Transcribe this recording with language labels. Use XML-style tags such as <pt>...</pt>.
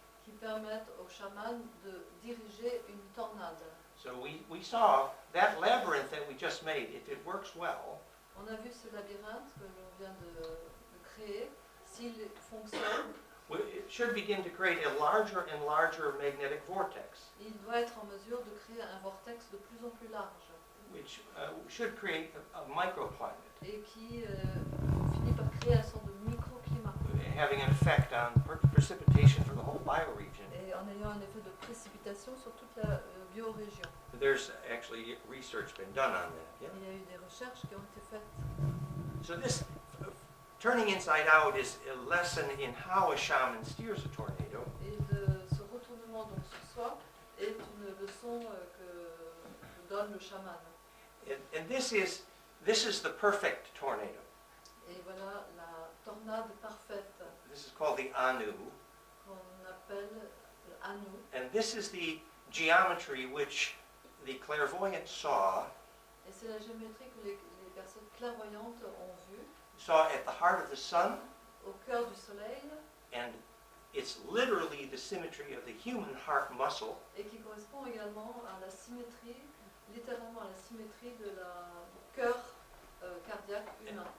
<fr>qui permettent aux chamans de diriger une tornade.</fr> <en>So we saw that labyrinth that we just made, if it works well,</en> <fr>On a vu ce labyrinthe que l'on vient de créer. S'il fonctionne,</fr> <en>it should begin to create a larger and larger magnetic vortex,</en> <fr>il doit être en mesure de créer un vortex de plus en plus large</fr> <en>which should create a microclimate,</en> <fr>et qui finit par créer un sorte de microclimat</fr> <en>having an effect on precipitation for the whole bioregion.</en> <fr>et en ayant un effet de précipitation sur toute la biorégion.</fr> <en>There's actually research been done on that. Yeah?</en> <fr>Il y a eu des recherches qui ont été faites.</fr> <en>So this turning inside out is a lesson in how a shaman steers a tornado.</en> <fr>Et ce retournement donc sur soi est une leçon que donne le chaman.</fr> <en>And this is the perfect tornado.</en> <fr>Et voilà la tornade parfaite</fr> <en>This is called the anu,</en> <fr>qu'on appelle l'anu.</fr> <en>and this is the geometry which the clairvoyant saw</en> <fr>Et c'est la géométrie que les personnes clairvoyantes ont vue</fr> <en>at the heart of the sun,</en> <fr>au cœur du soleil</fr> <en>and it's literally the symmetry of the human heart muscle,</en> <fr>et qui correspond également à la symétrie, littéralement à la symétrie de la cœur cardiaque humain.</fr>